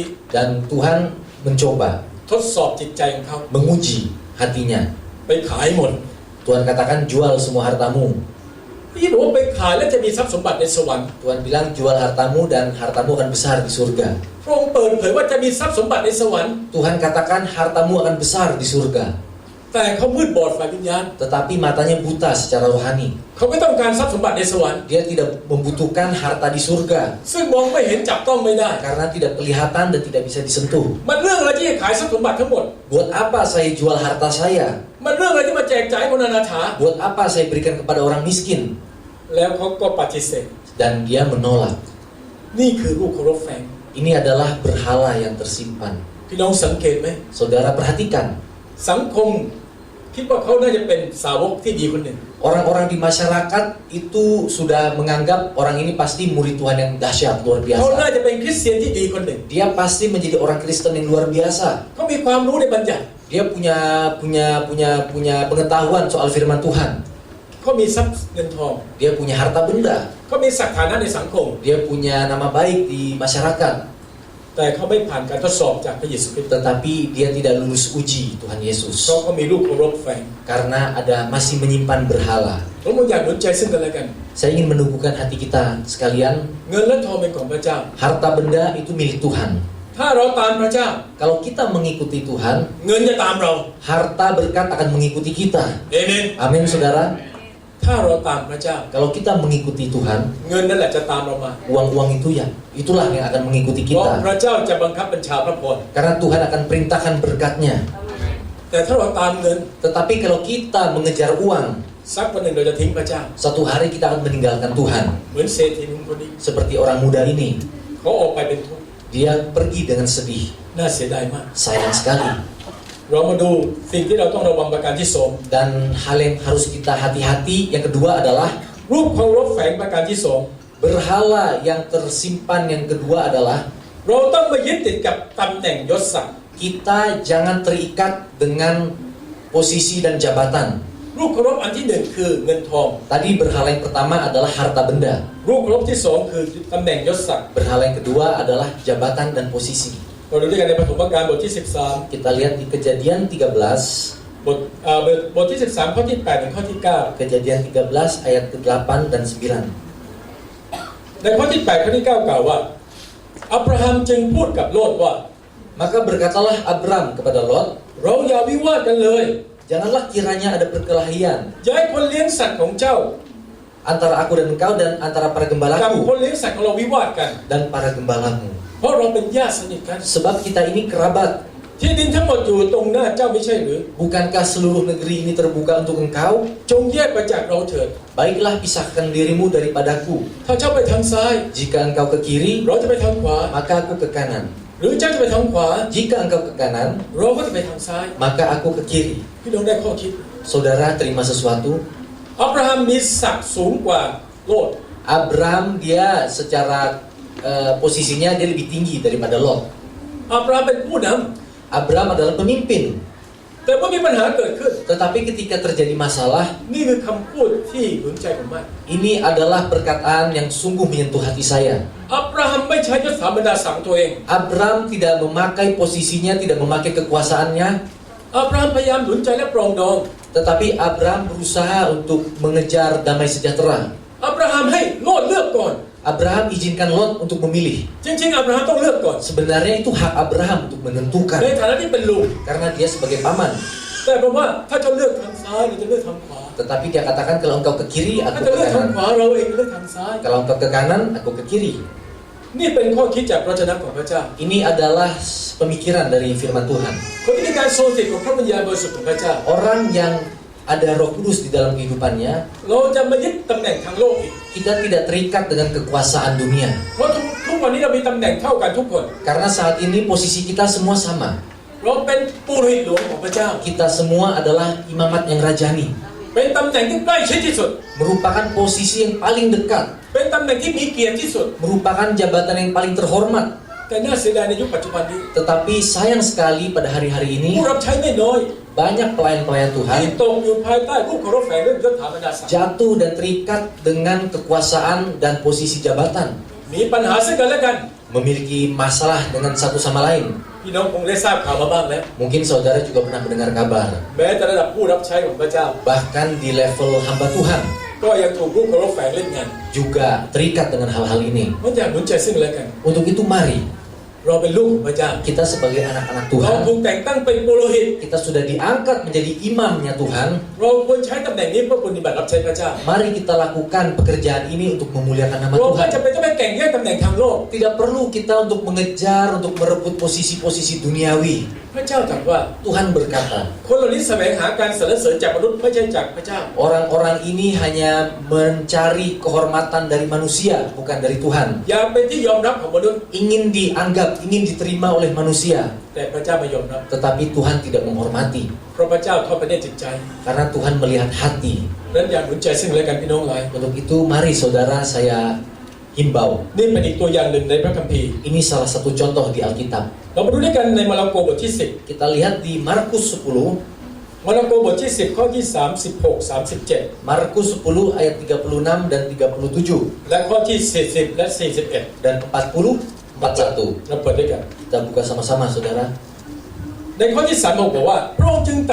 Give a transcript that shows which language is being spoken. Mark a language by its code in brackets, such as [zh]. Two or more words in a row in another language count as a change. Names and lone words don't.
[id] Dan Tuhan mencoba, [th] ทดสอบจิตใจของเขา [id] menguji hatinya. [th] ไปขายหมด [id] Tuhan katakan, jual semua hartamu. [th] ที่บอกว่าไปขายแล้วจะมีทรัพย์สมบัติในสวรรค์ [id] Tuhan bilang, jual hartamu dan hartamu akan besar di surga. [th] พระองค์เปิดเผยว่าจะมีทรัพย์สมบัติในสวรรค์ [id] Tuhan katakan, hartamu akan besar di surga. [th] แต่เขามืดบอดฝ่ายวิญญาณ [id] Tetapi matanya buta secara rohani. [th] เขาไม่ต้องการทรัพย์สมบัติในสวรรค์ [id] Dia tidak membutuhkan harta di surga. [th] ซึ่งมองไม่เห็นจับต้องไม่ได้ [id] Karena tidak kelihatan dan tidak bisa disentuh. [th] มันเรื่องอะไรที่จะขายทรัพย์สมบัติทั้งหมด [id] Buat apa saya jual harta saya? [th] มันเรื่องอะไรที่มาแจกจ่ายคนอนาถา [id] Buat apa saya berikan kepada orang miskin? [th] แล้วเขาก็ปฏิเสธ [id] Dan dia menolak. [th] นี่คือรูปเคารพแฝง [id] Ini adalah berhala yang tersimpan. [th] พี่น้องสังเกตไหม [id] Saudara perhatikan. [th] สังคมคิดว่าเขาน่าจะเป็นสาวกที่ดีคนหนึ่ง [id] Orang-orang di masyarakat itu sudah menganggap orang ini pasti murid Tuhan yang dahsyat, luar [th] เขาน่า [id] biasa. [th] จะเป็นคริสเตียนที่ดีคนหนึ่ง [id] Dia pasti menjadi orang Kristen yang luar biasa. [th] เขามีความรู้ในบัญญัติ [id] Dia punya pengetahuan soal firman Tuhan. [th] เขามีทรัพย์เงินทอง [id] Dia punya harta benda. [th] เขามีศักดิ์ฐานะในสังคม [id] Dia punya nama baik di masyarakat. [th] แต่เขาไม่ผ่านการทดสอบจากพระเยซูคริสต์ [id] Tetapi dia tidak lulus uji Tuhan Yesus. [th] เพราะเขามีรูปเคารพแฝง [id] Karena masih menyimpan berhala. [th] ผมอยากหนุนใจซึ่งกันและกัน [id] Saya ingin menumbuhkan hati kita sekalian. [th] เงินและทองเป็นของพระเจ้า [id] Harta benda itu milik Tuhan. [th] ถ้าเราตามพระเจ้า [id] Kalau kita mengikuti Tuhan, [th] เงินจะตามเรา [id] harta berkat akan mengikuti kita. [th] เอเมน [id] Amin, saudara. [th] ถ้าเราตามพระเจ้า [id] Kalau kita mengikuti Tuhan, [th] เงินนั่นแหละจะตามเรามา [id] uang-uang itu ya, itulah yang akan mengikuti [th] เพราะ [id] kita. [th] พระเจ้าจะบังคับบัญชาพระพร [id] Karena Tuhan akan perintahkan berkatnya. [th] แต่ถ้าเราตามเงิน [id] Tetapi kalau kita mengejar uang, [th] สักวันหนึ่งเราจะทิ้งพระเจ้า [id] suatu hari kita akan meninggalkan Tuhan. [th] เหมือนเศรษฐีหนุ่มคนนี้ [id] Seperti orang muda ini, [th] เขาออกไปเป็นทุกข์ [id] dia pergi dengan sedih. [th] น่าเสียดายมาก [id] Sayang sekali. [th] เรามาดูสิ่งที่เราต้องระวังประการที่สอง [id] Dan hal yang harus kita hati-hati yang kedua adalah [th] รูปเคารพแฝงประการที่สอง [id] berhala yang tersimpan yang kedua adalah [th] เราต้องไม่ยึดติดกับตำแหน่งยศศักดิ์ [id] kita jangan terikat dengan posisi dan jabatan. [th] รูปเคารพอันที่หนึ่งคือเงินทอง [id] Tadi berhala yang pertama adalah harta benda. [th] รูปเคารพที่สองคือตำแหน่งยศศักดิ์ [id] Berhala yang kedua adalah jabatan dan posisi. [th] เราดูด้วยกันในปฐมกาลบทที่ [id] Kita lihat di Kejadian 13, [th] 13 บทที่13ข้อที่8ถึงข้อที่9 [id] Kejadian 13 ayat ke-8 dan 9. [th] ในข้อที่8ข้อที่9กล่าวว่าอับราฮัมจึงพูดกับโลดว่า [id] Maka berkatalah Abram kepada Lot, [th] เราอย่าวิวาทกันเลย [id] janganlah kiranya ada perkelahian [th] อย่าให้คนเลี้ยงสัตว์ของเจ้า [id] antara aku dan engkau dan antara para [th] กับ [id] gembalaku [th] คนเลี้ยงสัตว์ของเราวิวาทกัน [id] dan para gembalamu. [th] เพราะเราเป็นญาติสนิทกัน [id] Sebab kita ini kerabat. [th] ที่ดินทั้งหมดอยู่ตรงหน้าเจ้าไม่ใช่หรือ [id] Bukankah seluruh negeri ini terbuka untuk engkau? [th] จงแยกไปจากเราเถิด [id] Baiklah pisahkan dirimu daripadaku. [th] ถ้าเจ้าไปทางซ้าย [id] Jika engkau ke kiri, [th] เราจะไปทางขวา [id] maka aku ke kanan. [th] หรือเจ้าจะไปทางขวา [id] Jika engkau ke kanan, [th] เราก็จะไปทางซ้าย [id] maka aku ke kiri. [th] พี่น้องได้ข้อคิด [id] Saudara terima sesuatu. [th] อับราฮัมมีศักดิ์สูงกว่าโลด [id] Abram dia secara posisinya dia lebih tinggi daripada Lot. [th] อับราฮัมเป็นผู้น [id] Abram adalah pemimpin. [th] ำแต่เมื่อมีปัญหาเกิดขึ้น [id] Tetapi ketika terjadi masalah, [th] นี่คือคำพูดที่หนุนใจผมมาก [id] ini adalah perkataan yang sungguh menyentuh hati saya. [th] อับราฮัมไม่ใช้ยศถาบรรดาศักดิ์ตัวเอง [id] Abram tidak memakai posisinya, tidak memakai kekuasaannya, [th] อับราฮัมพยายามหนุนใจและปรองดอง [id] tetapi Abram berusaha untuk mengejar damai sejahtera. [th] อับราฮัมให้โลดเลือกก่อน [id] Abraham izinkan Lot untuk memilih. [th] จริงๆอับราฮัมต้องเลือกก่อน [id] Sebenarnya itu hak Abraham untuk menentukan [th] ในฐานะที่เป็นลุง [id] karena dia sebagai paman. [th] แต่ผมว่าถ้าเจ้าเลือกทางซ้ายหรือจะเลือกทางขวา [id] Tetapi dia katakan kalau engkau ke kiri, [th] ถ้า [id] aku [th] จะ [id] ke [th] เลือกทาง [id] kanan. [th] ขวาเราเองเลือกทางซ้าย [id] Kalau engkau ke kanan, aku ke kiri. [th] นี่เป็นข้อคิดจากพระวจนะของพระเจ้า [id] Ini adalah pemikiran dari firman Tuhan. [th] คนที่มีการทรงสิทธิ์ของพระวิญญาณบริสุทธิ์ของพระเจ้า [id] Orang yang ada Roh Kudus di dalam kehidupannya, [th] เราจะไม่ยึดตำแหน่งทางโลกอีก [id] kita tidak terikat dengan kekuasaan dunia. [th] เพราะทุกวันนี้เรามีตำแหน่งเท่ากันทุกคน [id] Karena saat ini posisi kita semua sama. [th] เราเป็นปุโรหิตหลวงของพระเจ้า [id] Kita semua adalah imamat yang rajani. [th] เป็นตำแหน่งที่ใกล้ชิดที่สุด [id] Merupakan posisi yang paling dekat. [th] เป็นตำแหน่งที่มีเกียรติที่สุด [id] Merupakan jabatan yang paling terhormat. [th] แต่น่าเสียดายในยุคปัจจุบันนี้ [id] Tetapi sayang sekali pada hari-hari ini [th] ผู้รับใช้ไม่น้อย [id] banyak pelayan-pelayan [th] ที่ [id] Tuhan [th] ตกอยู่ภายใต้รูปเคารพแฝงเรื่องยศถาบรรดาศักดิ์ [id] jatuh dan terikat dengan kekuasaan dan posisi jabatan. [th] มีปัญหาซึ่งกันและกัน [id] Memiliki masalah dengan satu sama lain. [th] พี่น้องคงได้ทราบข่าวมาบ้างแล้ว [id] Mungkin saudara juga pernah mendengar kabar. [th] แม้แต่ระดับผู้รับใช้ของพระเจ้า [id] Bahkan di level hamba Tuhan [th] ก็ยังถูกรูปเคารพแฝงเล่นงาน [id] juga terikat dengan hal-hal ini. [th] มันอยากหนุนใจซึ่งกันและกัน [id] Untuk itu mari [th] เราเป็นลูกของพระเจ้า [id] kita sebagai anak-anak [th] เรา [id] Tuhan, [th] ถูกแต่งตั้งเป็นปุโรหิต [id] kita sudah diangkat menjadi imamnya Tuhan. [th] เราควรใช้ตำแหน่งนี้เพื่อปฏิบัติรับใช้พระเจ้า [id] Mari kita lakukan pekerjaan ini untuk memuliakan nama [th] เราไม่ [id] Tuhan. [th] จำเป็นต้องไปแข่งแย่งตำแหน่งทางโลก [id] Tidak perlu kita untuk mengejar, untuk merebut posisi-posisi duniawi. [th] พระเจ้าตรัสว่า [id] Tuhan berkata, [th] คนเหล่านี้แสวงหาการสรรเสริญจากมนุษย์ไม่ใช่จากพระเจ้า [id] orang-orang ini hanya mencari kehormatan dari manusia, bukan dari Tuhan. [th] อยากเป็นที่ยอมรับของมนุษย์ [id] Ingin dianggap, ingin diterima oleh manusia. [th] แต่พระเจ้าไม่ยอมรับ [id] Tetapi Tuhan tidak menghormati. [th] เพราะพระเจ้าทอดพระเนตรจิตใจ [id] Karena Tuhan melihat hati. [th] นั้นอยากหนุนใจซึ่งกันและกันพี่น้องหลาย [id] Untuk itu mari saudara saya himbau. [th] นี่เป็นอีกตัวอย่างหนึ่งในพระคัมภีร์ [id] Ini salah satu contoh di Alkitab. [th] เรามาดูด้วยกันในมาระโกบทที่ [id] Kita lihat di Markus 10. [th] 10 มาระโกบทที่10ข้อที่36 37 [id] Markus 10 ayat 36 dan 37 [th] และข้อที่40และ41 [id] dan 40 41. [th] เราเปิดด้วยกัน [id] Kita buka sama-sama saudara. [th] ในข้อที่36บอกว่าพระองค์จึงตรัส